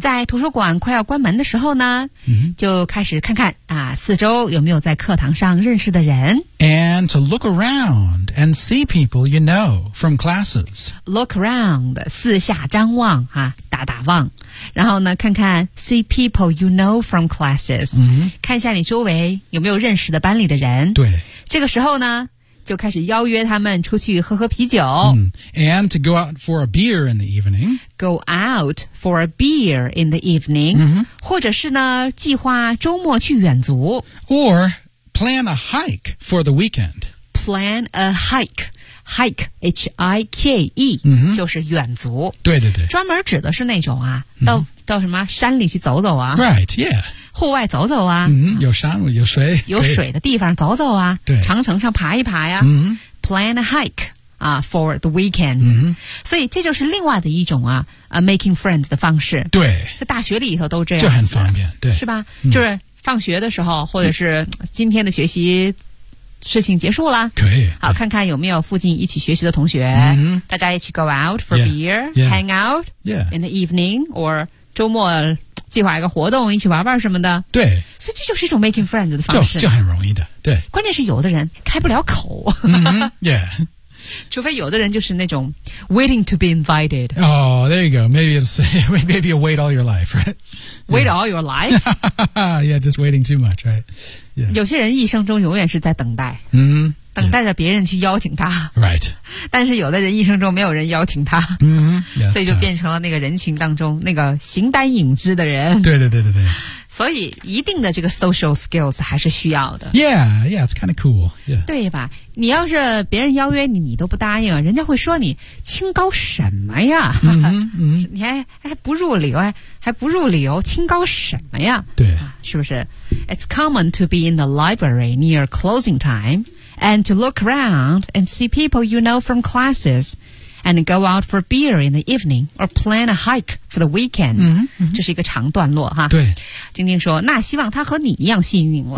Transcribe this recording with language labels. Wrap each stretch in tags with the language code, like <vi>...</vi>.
<zh>在图书馆快要关门的时候呢、 mm-hmm. 就开始看看啊，四周有没有在课堂上认识的人</zh> <en>and to look around and see people you know from classes</en> <zh>look around 四下张望、啊、打打望然后呢看看</zh> <en>see people you know from classes、 mm-hmm.</en> <zh>看一下你周围有没有认识的班里的人对这个时候呢就开始邀约他们出去喝喝啤酒、 mm.</zh> <en>And to go out for a beer in the evening Go out for a beer in the evening、 mm-hmm.</en> <zh>或者是呢计划周末去远足</zh> <en>Or plan a hike for the weekend Plan a hike Hike, H-I-K-E、 mm-hmm.</en> <zh>就是远足对对对专门指的是那种啊到、mm-hmm. 到什么山里去走走啊</zh> <en>Right, yeah</en> <zh>户外走走啊、 mm-hmm. 有山有水有水的地方走走啊对长城上爬一爬呀、 mm-hmm.</zh> <en>plan a hike、for the weekend、 mm-hmm.</en> <zh>所以这就是另外的一种啊、making friends 的方式对在大学里头都这样就很方便对是吧、mm-hmm. 就是放学的时候或者是今天的学习事情结束了可以好看看有没有附近一起学习的同学、 mm-hmm. 大家一起</zh> <en>go out for yeah. beer yeah. hang out、 yeah. in the evening or</en> <zh>周末计划一个活动一起玩玩什么的对所以这就是一种 making friends 的方式就很容易的对关键是有的人开不了口、</zh> <en>mm-hmm. yeah</en> <zh>除非有的人就是那种</zh> <en>waiting to be invited oh there you go maybe you wait all your life right wait all your life yeah just waiting too much right、yeah.</en> <zh>有些人一生中永远是在等待、 mm-hmm. 等待着别人去邀请他</zh> <en>right</en> <zh>但是有的人一生中没有人邀请他、</zh> <en>mm-hmm. yeah,</en> <zh>所以就变成了那个人群当中那个形单影只的人对对对对对所以一定的这个 social skills 还是需要的</zh> <en>Yeah, it's kind of cool、yeah.</en> <zh>对吧你要是别人邀约你你都不答应人家会说你清高什么呀、 mm-hmm, mm-hmm. 你 还不入流清高什么呀对、啊、是不是</zh> <en>It's common to be in the library near closing time and to look around and see people you know from classes and go out for beer in the evening or plan a hike for the weekend、 mm-hmm.</en> <zh>这是一个长段落哈对晶晶说那希望她和你一样幸运了</zh>